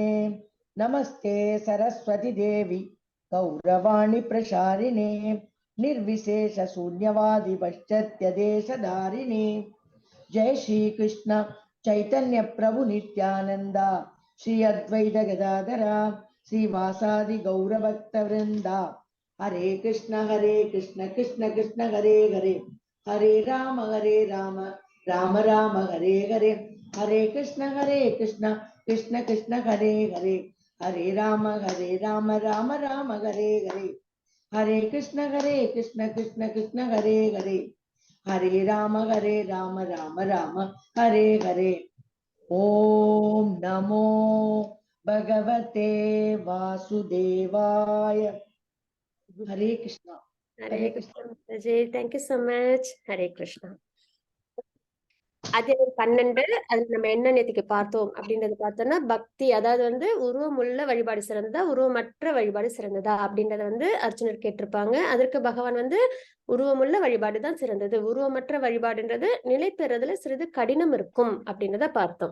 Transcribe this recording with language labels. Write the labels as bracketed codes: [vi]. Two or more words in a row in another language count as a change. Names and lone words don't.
[sa] नमस्ते सरस्वती देवी गौरवाणी प्रसारिणे निर्विशेष शून्यवादी पश्चात्य देशधारिणे. जय श्री कृष्ण चैतन्य प्रभु नित्यानंदा श्री अद्वैत गदाधरा श्रीवासादि गौर भक्त वृंदा. हरे कृष्ण कृष्ण कृष्ण हरे हरे हरे राम राम राम हरे हरे. हरे कृष्ण कृष्ण कृष्ण हरे हरे हरे राम राम राम हरे हरे. हरे कृष्ण कृष्ण कृष्ण हरे हरे हरे राम राम हरे हरे. ओम नमो भगवते वासुदेवाय. [hi] हरे कृष्णा. हरे कृष्णा माताजी, [en] thank you so much. [hi] हरे कृष्णा. [ta] அத்தியாயம் 12 அது நம்ம என்ன நேத்திக்கு பார்த்தோம் அப்படின்றது பார்த்தோம்னா பக்தி, அதாவது வந்து உருவமுள்ள வழிபாடு சிறந்ததா உருவமற்ற வழிபாடு சிறந்ததா அப்படின்றத வந்து அர்ஜுனர் கேட்டிருப்பாங்க. அதற்கு பகவான் வந்து உருவமுள்ள வழிபாடு தான் சிறந்தது, உருவமற்ற வழிபாடுன்றது நிலை பெறுறதுல சிறிது கடினம் இருக்கும் அப்படின்றத பார்த்தோம்.